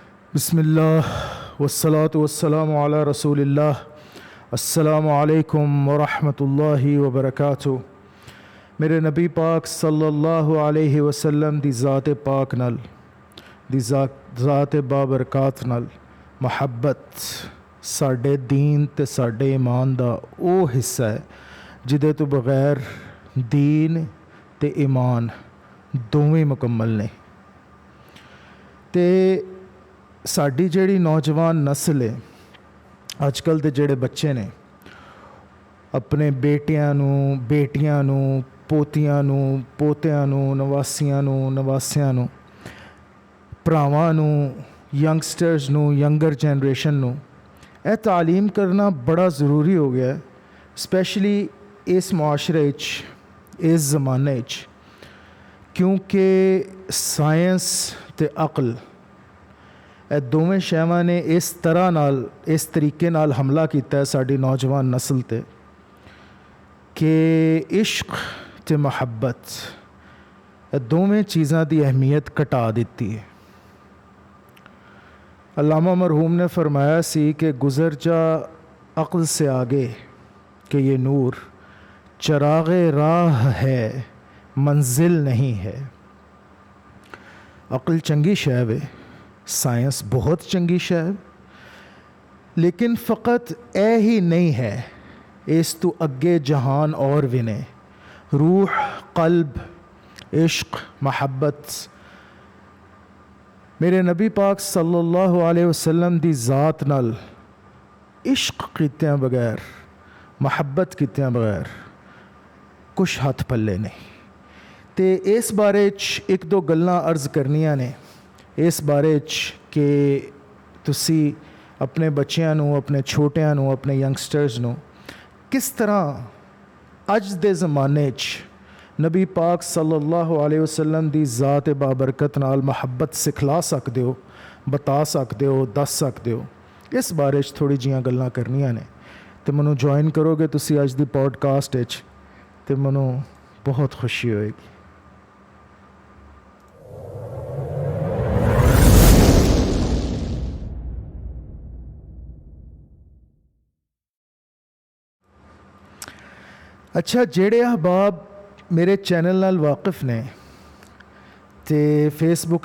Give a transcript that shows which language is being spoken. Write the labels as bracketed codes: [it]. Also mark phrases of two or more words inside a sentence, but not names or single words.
[ar] بسم الله والصلاة والسلام على رسول الله. السلام عليكم ورحمة الله وبركاته. [pa] میرے نبی پاک [ar] صلى الله عليه وسلم [pa] دی ذات پاک نال دی ذات بابرکات نال محبت ساڈے دین تے ساڈے ایمان دا او حصہ ہے جیدے تو بغیر دین تے ایمان دوویں مکمل نے. تے ساڈی جیہڑی نوجوان نسل ہے اجکل دے جیہڑے بچے نے اپنے بیٹیاں نوں بیٹیاں نوں پوتیاں نوں پوتیاں नू पोतियां نوں نواسیاں نوں نواسیاں نوں بھراواں نوں ینگسٹرز نوں [en] younger generation [pa] نوں یہ تعلیم کرنا بڑا ضروری ہو گیا ہے، سپیشلی اس معاشرے اس زمانے کیونکہ سائنس تے عقل ਇਹ ਦੋਵੇਂ ਸ਼ੈਵਾਂ ਨੇ ਇਸ ਤਰ੍ਹਾਂ ਨਾਲ ਇਸ ਤਰੀਕੇ ਨਾਲ ਹਮਲਾ ਕੀਤਾ ਹੈ ਸਾਡੀ ਨੌਜਵਾਨ ਨਸਲ 'ਤੇ ਕਿ ਇਸ਼ਕ ਅਤੇ ਮੁਹੱਬਤ ਇਹ ਦੋਵੇਂ ਚੀਜ਼ਾਂ ਦੀ ਅਹਿਮੀਅਤ ਘਟਾ ਦਿੱਤੀ ਹੈ। علامہ مرحوم نے فرمایا سی کہ [ur] گزر جا عقل سے آگے کہ یہ نور چراغ راہ ہے منزل نہیں ہے. [pa] عقل چنگی شے وے، سائنس بہت چنگی شے، لیکن فقط اے ہی نہیں ہے، اس تو اگے جہان اور بھی نے. روح، قلب, عشق، محبت میرے نبی پاک [ar] صلى الله عليه وسلم [pa] دی ذات نال عشق کیتیاں بغیر محبت کیتیاں بغیر کچھ ہتھ پلے نہیں. تو اس بارے ایک دو گلاں عرض کرنیاں نے اس بارے کہ تسی اپنے بچوں نوں اپنے چھوٹیاں نوں اپنے ینگسٹرز نوں کس طرح اج دے زمانے نبی پاک [ar] صلى الله عليه وسلم [pa] دی ذات بابرکت نال محبت سکھلا سکتے ہو، بتا سکتے ہو، دس سکتے ہو. اس بارے تھوڑی جیاں گلاں کرنیاں نے تو مینوں جوائن کروگے تسی اج دی پوڈکاسٹ تو مینوں بہت خوشی ہوئے گی. اچھا، جیہڑے احباب میرے چینل نال واقف نے تے فیسبک